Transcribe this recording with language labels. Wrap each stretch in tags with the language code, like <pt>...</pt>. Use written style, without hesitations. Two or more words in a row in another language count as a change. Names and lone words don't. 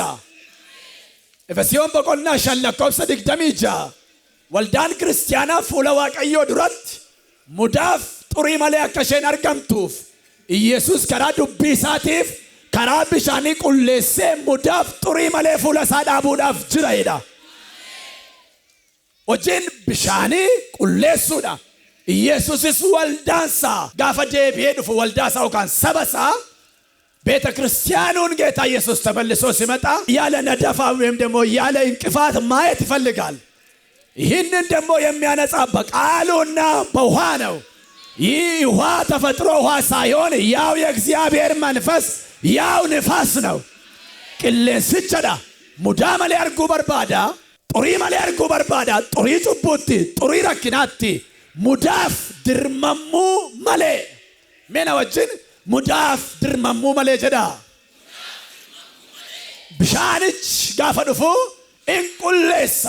<om>Efesiyoon boqonnaa 5:26 waldaan kiristaanaa fuula Waaqayyoo duratti mudaaf xurii malee akka isheen argamtuuf Yesus karaa dubbii isaatiif karaa bishaanii qulleessee mudaaf xurii malee fuula isaa dhaabuudhaaf jira jedha. Hojiin bishaanii qulleessuudha. Yesusis waldaansaa gaafa deebi'ee dhufu waldaasaa yookaan sabasaa</om> <am>ቤተ ክርስቲያኑን ጌታ ኢየሱስ ተመልሶ ሲመጣ ያለ ነደፋ ወይም ደግሞ ያለ እንቅፋት ማየት ይፈልጋል። ይህንን ደግሞ የሚያነጻ በቃሉና በውሃ ነው። ይህ ውሃ ተፈጥሮ ውሃ ሳይሆን ያው የእግዚአብሔር መንፈስ ያው ንፋስ ነው።</am> <om>qilleensichaa dha. Mudaa malee arguu barbaada. Xurii malee arguu barbaada. Xurii cubbuutti, xurii rakkinaatti, mudaaf dirmammuu malee. Meena wajjin mudaaf dirmammuu malee jedha. Bishaanichi gaafa dhufu in qulleessa.</om>